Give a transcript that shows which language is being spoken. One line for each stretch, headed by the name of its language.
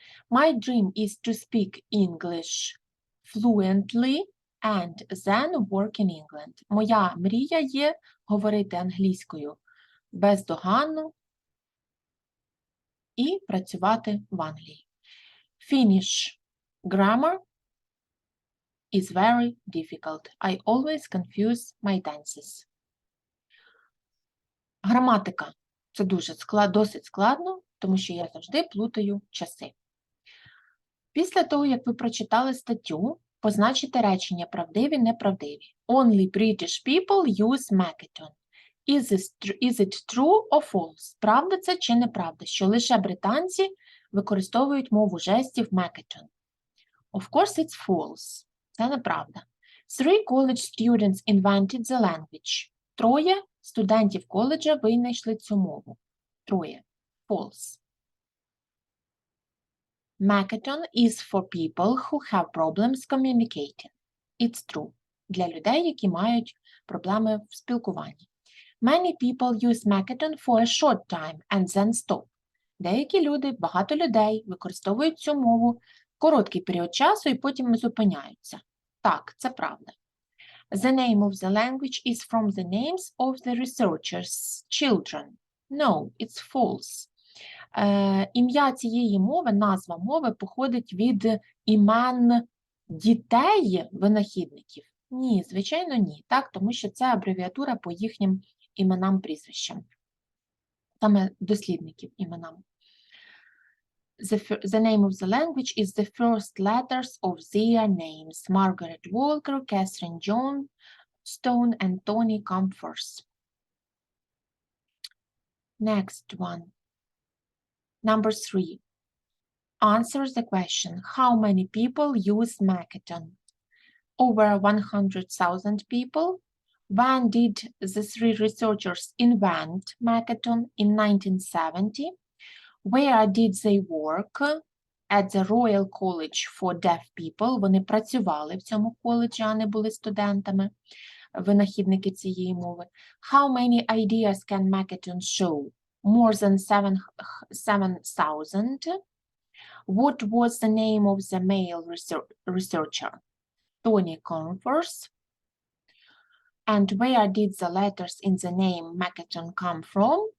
English: My dream is to speak English fluently and then work in England.
Ukrainian: Моя мрія є говорити англійською бездоганно і працювати в Англії.
English: Finnish grammar is very difficult. I always confuse my tenses.
Ukrainian: Граматика – це досить складно, тому що я завжди плутаю часи. Після того, як ви прочитали статтю, позначите речення правдиві, неправдиві.
English: Only British people use Makaton. Is it true or false?
Ukrainian: Правда це чи неправда, що лише британці використовують мову жестів Makaton? Of course, it's false. Це неправда.
English: 3 college students invented the language.
Ukrainian: 3 студентів коледжа винайшли цю мову.
English: 3. False. Makaton is for people who have problems communicating. It's true.
Ukrainian: Для людей, які мають проблеми в спілкуванні.
English: Many people use Makaton for a short time and then stop.
Ukrainian: Деякі люди, багато людей використовують цю мову короткий період часу і потім зупиняються. Так, це правда.
English: The name of the language is from the names of the researchers' children. No, it's false.
Ukrainian: Ім'я цієї мови, назва мови походить від імен дітей винахідників? Ні, звичайно, ні. Так, тому що це абревіатура по їхнім іменам-прізвищам. Саме дослідників іменам.
English: The name of the language is the first letters of their names. Margaret Walker, Catherine Johnstone, and Tony Comfors. Next one. Number 3. Answer the question. How many people use Makaton? Over 100,000 people. When did the 3 researchers invent Makaton? In 1970. Where did they work? At the Royal College for Deaf People.
Ukrainian: Вони працювали в цьому коледжі, а не були студентами, винахідники цієї мови.
English: How many ideas can Makaton show? More than 7,000. What was the name of the male researcher? Tony Comfors. And where did the letters in the name Makaton come from?